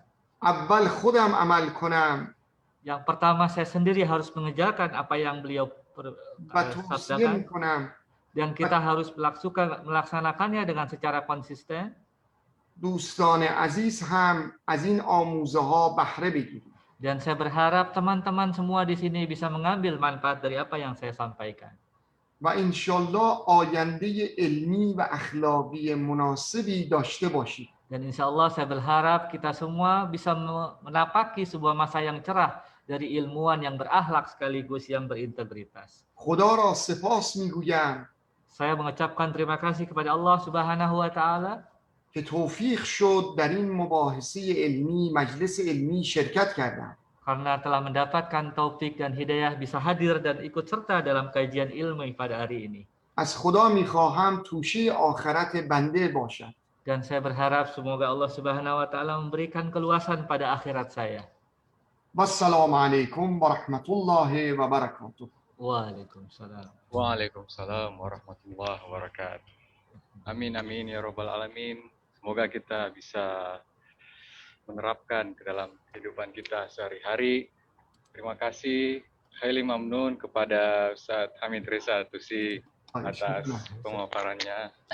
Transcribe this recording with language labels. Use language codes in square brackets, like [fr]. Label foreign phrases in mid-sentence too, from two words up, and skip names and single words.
[fa] اول خودم عمل کنم [id] Yang pertama, saya sendiri harus mengerjakan apa yang beliau [fa] و توصیه [id] sabdakan, [fa] میکنم [id] dan kita harus melaksanakannya dengan secara konsisten. [fa] دوستان عزیز هم از این آموزه ها بهره بگیرید. [id] Dan saya berharap teman-teman semua di sini bisa mengambil manfaat dari apa yang saya sampaikan. [fa] و انشالله آینده علمی و اخلاقی مناسبی داشته باشید. [id] Dan [ar] إن شاء الله [id] saya berharap kita semua bisa menapaki sebuah masa yang cerah dari ilmuwan yang berakhlak sekaligus yang berintegritas. [fa] خدا را سپاس میگویم [id] Saya mengucapkan terima kasih kepada Allah [ar] سبحانه وتعالى [fa] که توفیق شد در این مباحثه علمی مجلس علمی شرکت کردم. [id] karena telah mendapatkan taufik dan hidayah bisa hadir dan ikut serta dalam kajian ilmu pada hari ini. [fa] از خدا میخواهم توشه آخرت بنده باشد. [id] Dan saya berharap semoga Allah [ar] سبحانه وتعالى [id] memberikan keluasan pada akhirat saya. [ar] والسلام علیکم و رحمت الله و برکاته. Waalaikumsalam. وعليكم السلام ورحمة الله وبركاته. [id] Amin amin [ar] يا رب العالمين. [id] Semoga kita bisa menerapkan ke dalam kehidupan kita sehari-hari. Terima kasih [fa] خیلی ممنون [id] kepada Ustaz Hamid Reza Tusi atas pemaparannya.